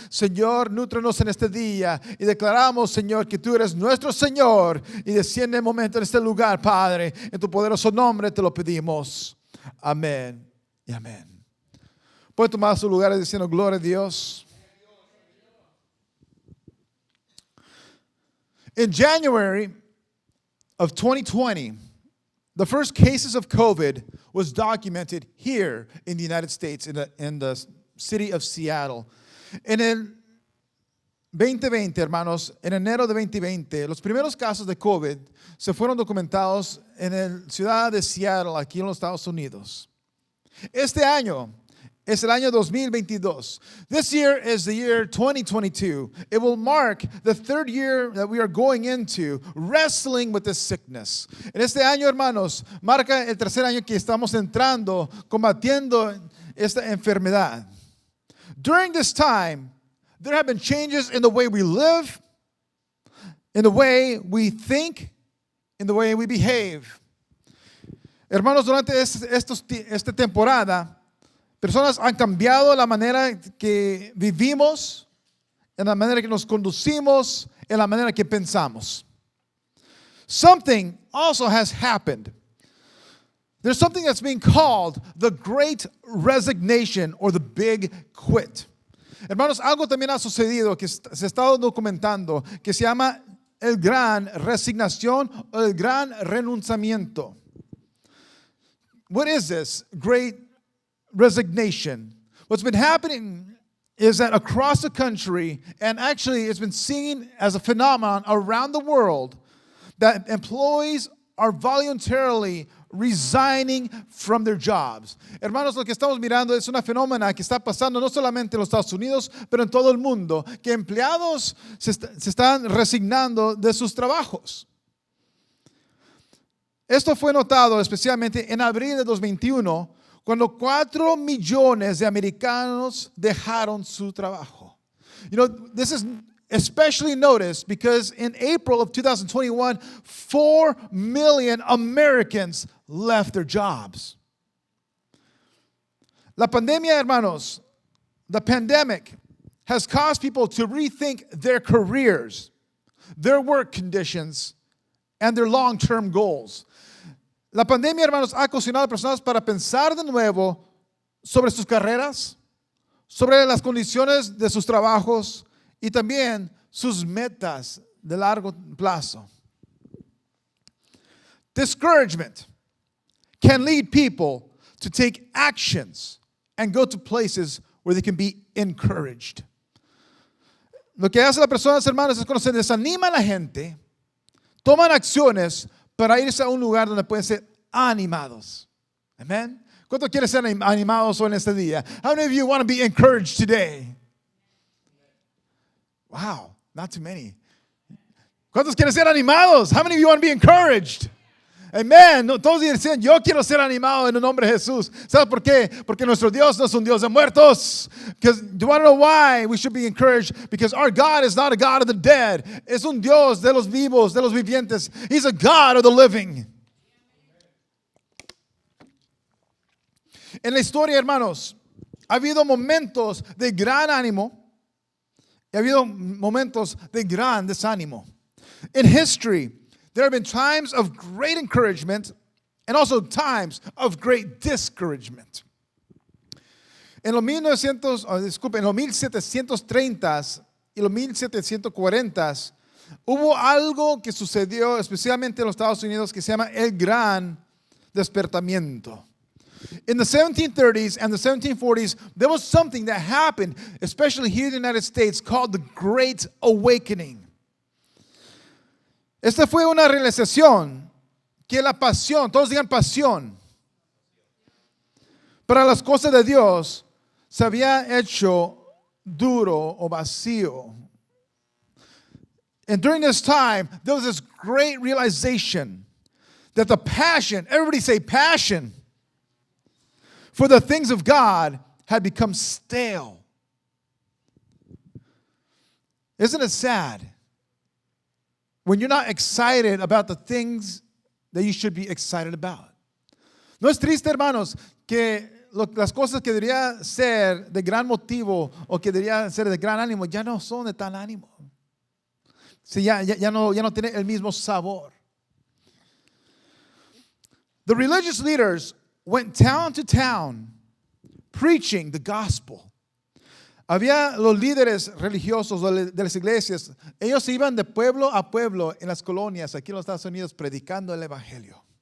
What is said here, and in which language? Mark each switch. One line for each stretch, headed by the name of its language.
Spanish: Señor, nútrenos en este día y declaramos, Señor, que tú eres nuestro Señor. Y desciende el momento en este lugar, Padre. En tu poderoso nombre te lo pedimos. Amén y amén. Puede tomar su lugar diciendo gloria a Dios.
English: In January of 2020, the first cases of COVID was documented here in the United States, in the city of Seattle.
Spanish: En el 2020, hermanos, en enero de 2020, los primeros casos de COVID se fueron documentados en la ciudad de Seattle, aquí en los Estados Unidos. Este año es el año 2022.
English: This year is the year 2022. It will mark the third year that we are going into wrestling with this sickness.
Spanish: En este año, hermanos, marca el tercer año que estamos entrando, combatiendo esta enfermedad.
English: During this time, there have been changes in the way we live, in the way we think, in the way we behave.
Spanish: Hermanos, durante esta temporada, personas han cambiado la manera que vivimos, en la manera que nos conducimos, en la manera que pensamos.
English: Something also has happened. There's something that's being called the Great Resignation or the Big Quit.
Spanish: Hermanos, algo también ha sucedido que se ha estado documentando que se llama el Gran Resignación o el Gran Renunciamiento.
English: What is this Great Resignation? What's been happening is that across the country, and actually it's been seen as a phenomenon around the world, that employees are voluntarily resigning from their jobs.
Spanish: Hermanos, lo que estamos mirando es una fenómena que está pasando no solamente en los Estados Unidos, pero en todo el mundo, que empleados se están resignando de sus trabajos. Esto fue notado especialmente en abril de 2021, cuando 4 millones de americanos dejaron su trabajo.
English: You know, this is especially noticed because in April of 2021, 4 million Americans left their jobs.
Spanish: La pandemia, hermanos,
English: the pandemic has caused people to rethink their careers. their work conditions, and their long-term goals.
Spanish: La pandemia, hermanos, ha ocasionado a personas para pensar de nuevo sobre sus carreras, sobre las condiciones de sus trabajos y también sus metas de largo plazo.
English: Discouragement can lead people to take actions and go to places where they can be encouraged.
Spanish: Lo que hace la persona, hermanos, es cuando se desanima a la gente, toman acciones para irse a un lugar donde pueden ser animados. Amen. ¿Cuántos quieren ser animados hoy en este día?
English: How many of you want to be encouraged today? Wow, not too many.
Spanish: ¿Cuántos quieren ser animados?
English: How many of you want to be encouraged? Amen.
Spanish: No, todos dicen, yo quiero ser animado en el nombre de Jesús. ¿Sabes por qué? Porque nuestro Dios no es un Dios de muertos.
English: Because do you want to know why we should be encouraged? Because our God is not a God of the dead.
Spanish: Es un Dios de los vivos, de los vivientes.
English: He's a God of the living.
Spanish: En la historia, hermanos, ha habido momentos de gran ánimo y ha habido momentos de gran desánimo.
English: In history, there have been times of great encouragement and also times of great discouragement.
Spanish: En los 1730s y los 1740s hubo algo que sucedió especialmente en los Estados Unidos que se llama el Gran Despertamiento.
English: In the 1730s and the 1740s, there was something that happened, especially here in the United States, called the Great Awakening.
Spanish: Esta fue una realización que la pasión, todos digan pasión, para las cosas de Dios se había hecho duro o vacío.
English: And during this time, there was this great realization that the passion, everybody say passion, for the things of God had become stale. Isn't it sad? When you're not excited about the things that you should be excited about.
Spanish: No es triste, hermanos, que las cosas que debería ser de gran motivo o que debería ser de gran ánimo ya no son de tan ánimo. Sí, ya no tiene el mismo sabor.
English: The religious leaders went town to town preaching the gospel.
Spanish: Había los líderes religiosos de las iglesias, ellos iban de pueblo a pueblo en las colonias aquí en los Estados Unidos predicando el evangelio.